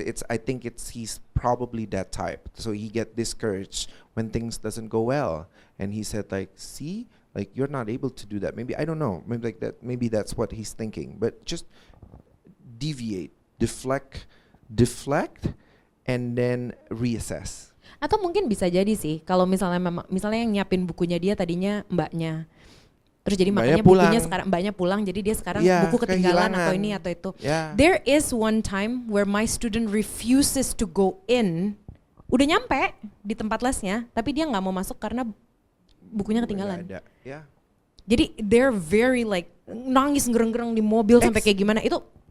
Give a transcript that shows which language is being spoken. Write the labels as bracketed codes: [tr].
[en] I think he's probably that type. So he get discouraged when things doesn't go well, and he said like, see. Like you're not able to do that. Maybe I don't know. Maybe like that. Maybe that's what he's thinking. But just deviate, deflect, and then reassess. [id] Atau mungkin bisa jadi sih kalau misalnya yang nyiapin bukunya dia tadinya mbaknya. Terus jadi Mbaknya makanya pulang. bukunya sekarang mbaknya pulang jadi dia sekarang [en] Yeah, [id] buku ketinggalan kehilangan. atau ini atau itu. [en] Yeah. There is one time where my student refuses to go in. [id] Udah nyampe di tempat lesnya, tapi dia nggak mau masuk karena bukunya ketinggalan. Nggak ada. [en] Yeah. [id] Jadi [en] they're very like [id] nangis ngereng-ngereng di mobil sampai kayak gimana itu.